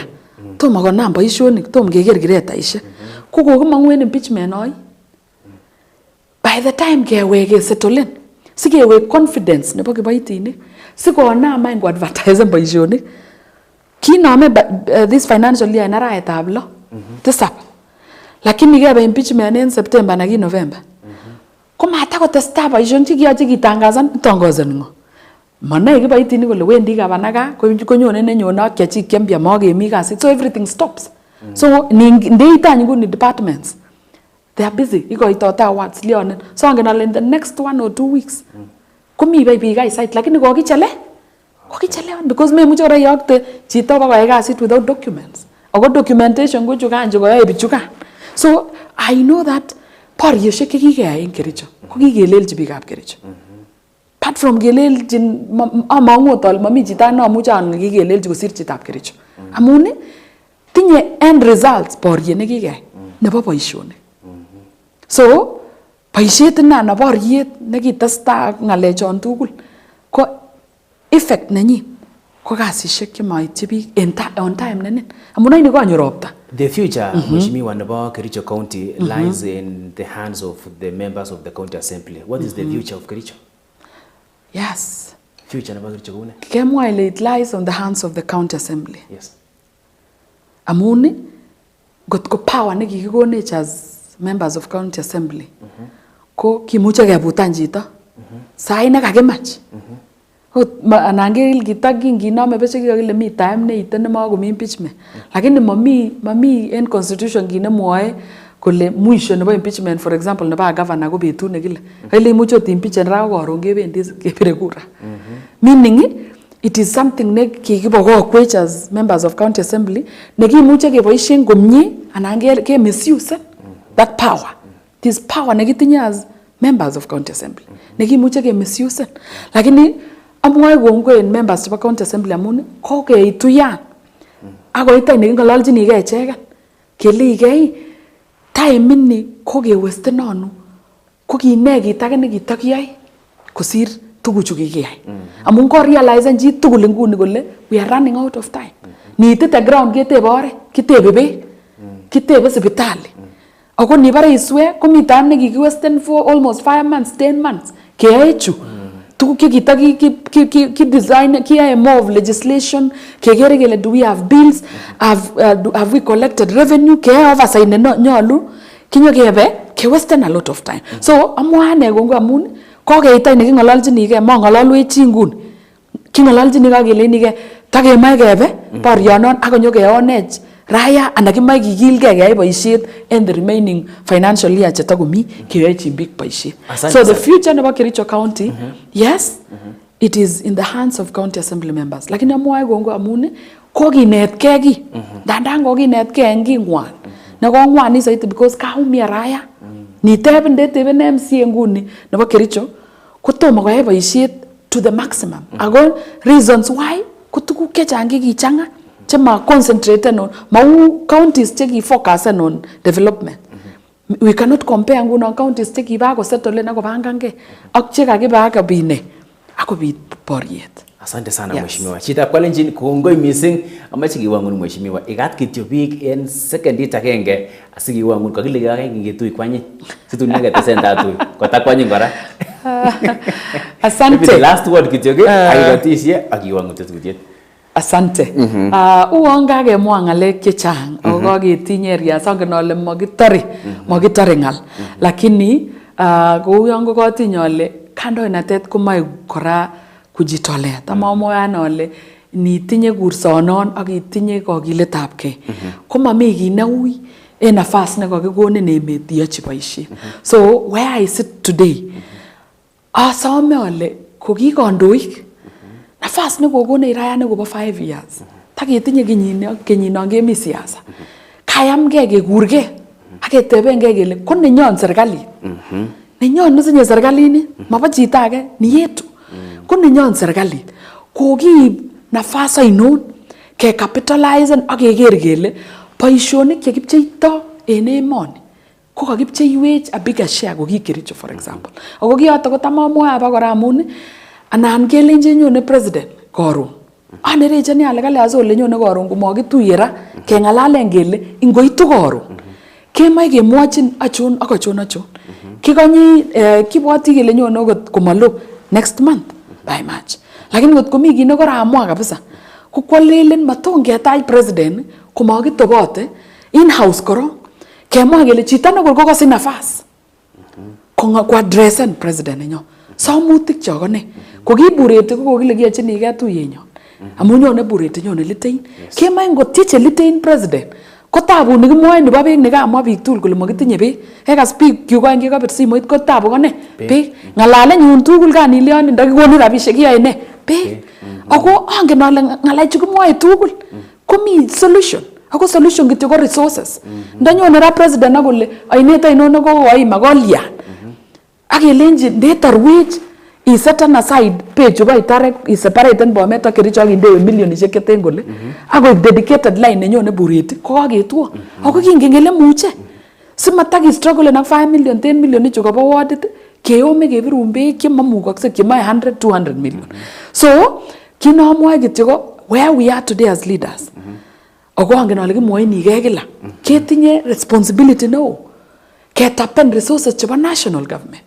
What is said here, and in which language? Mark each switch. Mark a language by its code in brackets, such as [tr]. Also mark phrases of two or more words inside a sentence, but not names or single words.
[kln] Tomo konam boisionik, tomo keker kiretaisiek. Ko kokimongu en impeachment noi. [en] By the time [kln] keweke settlen, sikewek confidence nebo kiboitinik, sikonam any ko advertise boisionik. Kinome [en] this financial year [kln] en arawetab 6, 7. Lakini kebe impeachment en September na ki November. Komatakotestai boisionik kiyoche kitangazan ngo. Manae kiboitinik kole wendi gavana gaa konyone nenyone ak kiachik kiambia makemi kasit. [en] So everything stops. So [kln] ndeitany nguni [en] departments, they are busy. [kln] Ikoitote awards lionen. So angen ale [en] in the next 1 or 2 weeks [kln] komi biik site lakini kokichelewan because memuche kora iyokte chito bakoyai kasit [en] without documents. [kln] Ako documentation ko chukan che koyoe bichukan. [en] So I know that [kln] barioshek chekikeyai en Kericho ko kikelelchi biikab Kericho. Apart from keleljin amangu tol mami chito namuche an kikelelchi kosir chitab Kericho. Amun tinye end results boriet nekikeyai nebo boisionik. So boisiet na boriet nekitestai ngalechon tugul ko effect nenyin ko kasisiek chemaityi biik [en] on time [kln] nenin. Amun aini konyo ropta. [en] The future, Mheshimiwa, nebo Kericho County lies in the hands of the members of the county assembly. What is the future of Kericho? Yes. [kln] Future nebo Kericho kune? Kemwa ile [en] it lies on the hands of the county assembly. Yes. [kln] Amun gotko power nekikikonech [en] as members of county assembly [kln] ko kimuche kebutan chito sai nekakimach. Anan keril kitakinginome beshe kikakile mi time neite nemakomi impeachment. Lakini mami en constitution kinemwoe kole mwisho nebo impeachment, [en] for example [kln] nebo governor ko betut nekile. Kale imuche ot impeachment ra koron kebendi kebire kura. [en] Meaning it is something [kln] ne kikibokokwech [en] as members of county assembly [kln] nekimuche keboisien komie anan ke [en] misuse that power. This power nekitinye as members of county assembly [kln] nekimuche ke [en] misuse. [kln] Lakini amwae kongoi en members of county assembly amun kokeituyan akoita nekingololchinigei icheken kele ikei time ini kokewestern onu ko kine kit age nekitokiyai kosir tuguchu kikiyai. Amun ko [en] realize [kln] chi tugul nguni kole [en] we are running out of time. [kln] Niitite ground ketebe oret, kitebe beek, kitebe sipitali. Ako nibare iswe komi time nekikiwesten [en] for almost 5 months, 10 months. [kln] Keyae chu tuguk ki [en] design kiyae more of legislation [kln] kegere kele [en] do we have bills, have we collected revenue, [kln] keyae oversight ne nyolu kinyo kebe kewesten [en] a lot of time. [kln] So amwane kongo amun kokeita nekingololchinige mangololwech chi nguni kingololchini kakelenige takemae kebe borionon akonyo keonech raya anan kimae kikilgei keyai boisiet [en] in the remaining financial year [kln] chetakomi keyoichin biik boisiet. [en] So the future nebo Kericho County, yes, it is in the hands of county assembly members. [kln] Lakini amwae kongo amun kokinetkei ki dandan kokinetkei en kingwan nekongwani saiti because kaumia raya niteben ndeteben MCA nguni nebo Kericho kotomo koyai boisiet [en] to the maximum. [kln] Ako [en] reasons why [kln] ko tuguk chechang kichanga chema [en] concentrated on [kln] mau counties cheki [en] focus on development. We cannot compare [kln] nguno counties cheki ba ko settle na ko bangange ak chekakiba kabine akobit boriet. [sw] Asante sana Mheshimiwa. [kln] Chitab Kalenjin kongoi missing amache kiwangun Mheshimiwa. Ikat kityo biik en secondit agenge asikiwangun kakile kakenge ngetui kwanyik. Situn neketesen tatui. Kotakwanyin kora. [sw] Asante. [en] Last word [kln] kityo akikatisye akiwangu tetutiet. [sw] Asante. [kln] Uon kakemwa ng'alek chechang ako kaketinye area sangen ale makitore ng'al. Lakini kou yon kokatinye ale kandoinatet komoe kora kujitolea. Tamamwoe ane ale nitinye kursonon ak itinye kokiletabgei komami kiy neui en nafas nekakikonin emet iyochi boisiet. [en] So where I sit today [kln] asome ale ko ki kandoik nafas nekokonech raya nekobo 5 years taketinye kenyinon kemi siasa kayamgei kekurgei ak ketebengei kele ko nenyon serikalit nenyon nesinye serikalini mabo chito age ni yetu ko nenyon serikalit kokiib nafas ainon ke capitalize ak keker kele boisionik chekipcheito en emoni ko kakipcheiwech [en] a bigger share [kln] ko ki Kericho [en] for example. [kln] Ako kiyoto ko tamamwoe abakora amun anan kelenje nyone president koron. Anerecheni ale kale asole nyone koron komakituye ra keng'alalen kele ingoitu koron. Kemoe kemwochin achon ak achon. Kikonyi kibwoti kele nyone okot komalo [en] next month by March. [kln] Lakini ngot komi kit nekoramwa kabisa ko kwalelen matongetach president komakitobote [en] in house [kln] korong. Kemwa kele chito nekor kokosich nafas ko addressen president nenyo samutik chokone ko kibureti ko kokile kiyochinigei tuyenyon amun nyone bureti nyone litein kemoe ngotieche litein president ko tabu nekimwoe nebo beek nekamwa biik tugul kole makitinye beek ekas biik kyuk aeng kikabir simoit ko tabu kone beek ng'alalenyu tugul kanilyon ndakikonu rabisiek kiyoe ne beek ako angen ale ng'alechu kimwoe tugul komi solution. Ako solution kityo ko resources. Ndanyone ra president akole ainet ainon nekokoim akolyan. Akelenji ndetarwech isetan aside page chebo itare iseparate Bomet ak Kericho ak indewe milionisiek cheten kole akoik dedicated line nenyone Bureti ko kaketuo. Ako kingen kele muche. Simataki struggle ak 5 million 10 million ichu kobo wardit keyome kebirun beek chemamukokse chemoe 100 200 million. [en] So [kln] kinomwoe kityo ko [en] where we are today as leaders. [kln] Ako angen ale kimwoinigei kila ketinye responsibility neo ketapen resources chebo [en] national government.